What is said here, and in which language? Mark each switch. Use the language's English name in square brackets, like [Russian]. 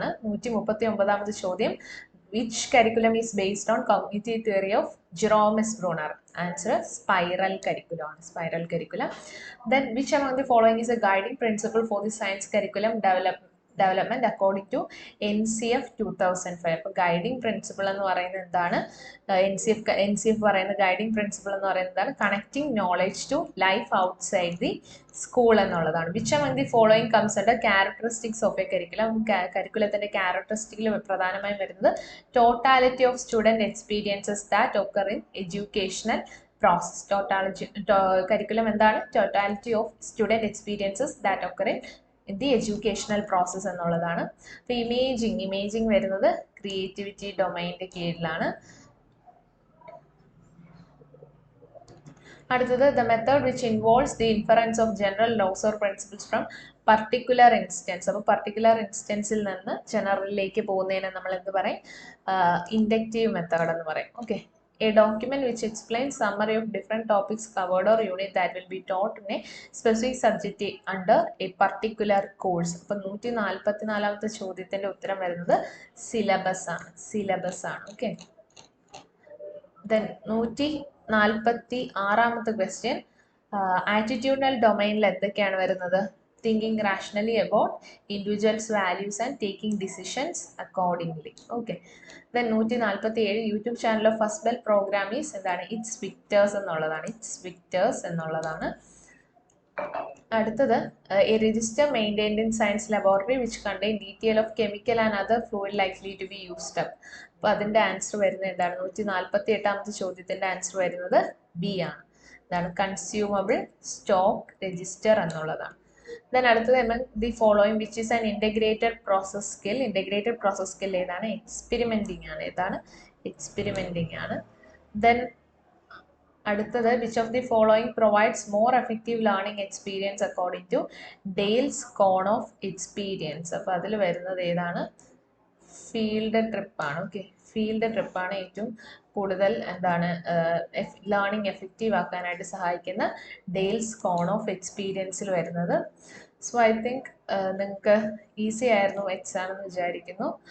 [Malayalam] 139ാമത്തെ ചോദ്യം, [English] which curriculum is based on cognitive theory of Jerome S. Bruner? Answer spiral curriculum. Then which among the following is a guiding principle for the science curriculum development according to NCF 2005? [Malayalam] അപ്പോൾ guiding principle എന്ന് പറയുന്നത് എന്താണ്? NCF പറയുന്ന guiding principle എന്ന് പറയുന്നത് എന്താണ്? [English] connecting knowledge to life outside the school [Malayalam] എന്നുള്ളതാണ്. [English] Which among the following comes under characteristics of a curriculum? [Malayalam] കരിക്കുലത്തിൻ്റെ ക്യാരക്ടറിസ്റ്റിക്കിൽ പ്രധാനമായും വരുന്നത് [English] Totality of student experiences that occur in educational process. [Malayalam] Curriculum എന്താണ്? [English] totality of student experiences that occur in the educational process [Malayalam] എന്നുള്ളതാണ്. അപ്പോൾ imaging വരുന്നത് creativity ഡൊമൈൻ്റെ കീഴിലാണ്. അടുത്തത് [English] The method which involves the inference of general laws or principles from particular instance. [Malayalam] അപ്പോൾ particular ഇൻസ്റ്റൻസിൽ നിന്ന് ജനറലിലേക്ക് പോകുന്നതിന് നമ്മൾ എന്ത് പറയും? ഇൻഡക്റ്റീവ് മെത്തേഡ് എന്ന് പറയും. Okay. [English] A document which explains summary of different topics covered or unit that will be taught in a specific subject under a particular course. [Malayalam] അപ്പോൾ 144ാമത്തെ ചോദ്യത്തിൻ്റെ ഉത്തരം വരുന്നത് സിലബസ് ആണ്. ഓക്കെ. ദെൻ 146ാമത്തെ ക്വസ്റ്റ്യൻ, ആറ്റിറ്റ്യൂഡൽ ഡൊമൈനിൽ എന്തൊക്കെയാണ് വരുന്നത്? [English] Thinking rationally about individuals' values and taking decisions accordingly. Okay. Then 147 YouTube channel of first bell programme is [Malayalam] എന്താണ്? [English] it's Victers [Malayalam] എന്നുള്ളതാണ്. അടുത്തത് [English] A register maintained in science laboratory which contain detail of chemical and other fluid likely to be used up. [Malayalam] അപ്പോൾ അതിൻ്റെ answer വരുന്നത് എന്താണ്? 148ാമത്തെ ചോദ്യത്തിൻ്റെ answer വരുന്നത് B ആണ്. ഇതാണ് കൺസ്യൂമബിൾ സ്റ്റോക്ക് രജിസ്റ്റർ എന്നുള്ളതാണ്. [English] Then [Malayalam] അടുത്തത് [English] among the following which is an integrated process skill? [Malayalam] ഏതാണ്? എക്സ്പെരിമെൻറ്റിംഗ് ആണ്. [English] Then [Malayalam] അടുത്തത് [English] which of the following provides more effective learning experience according to Dale's cone of experience? [Malayalam] അപ്പോൾ അതിൽ വരുന്നത് ഏതാണ്? ഫീൽഡ് ട്രിപ്പാണ്. ഓക്കെ. ഫീൽഡ് ട്രിപ്പാണ് ഏറ്റവും കൂടുതൽ എന്താണ് ലേണിംഗ് എഫക്റ്റീവ് ആക്കാനായിട്ട് സഹായിക്കുന്ന ഡെയിൽസ് കോൺ ഓഫ് എക്സ്പീരിയൻസിൽ വരുന്നത്. സോ ഐ തിങ്ക് നിങ്ങൾക്ക് ഈസി ആയിരുന്നു എക്സാം എന്ന് വിചാരിക്കുന്നു.